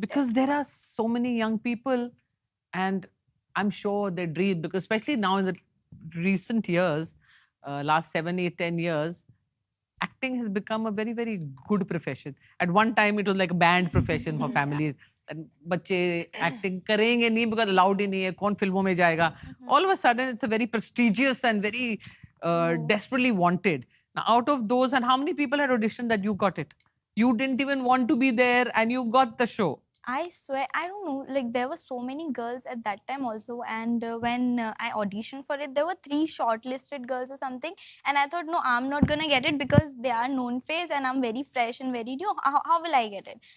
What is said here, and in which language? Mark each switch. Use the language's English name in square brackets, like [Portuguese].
[English] Because there are so many young people, and I'm sure they dream, because especially now in the recent years, last 7, 8, 10 years, acting has become a very, very good profession. At one time, it was like a banned profession for families. [Hindi] And बच्चे acting करेंगे नहीं [English] because allowed [Hindi] ही नहीं है, कौन फिल्मों में जाएगा. [English] All of a sudden, it's a very prestigious and very desperately wanted. Now, out of those, and how many people had auditioned that you got it? You didn't even want to be there, and you got the show. I swear, I don't know. Like there were so many girls at that time also, and when I auditioned for it, there were 3 shortlisted girls or something, and I thought, no, I'm not gonna get it because they are known face, and I'm very fresh and very new. How will I get it?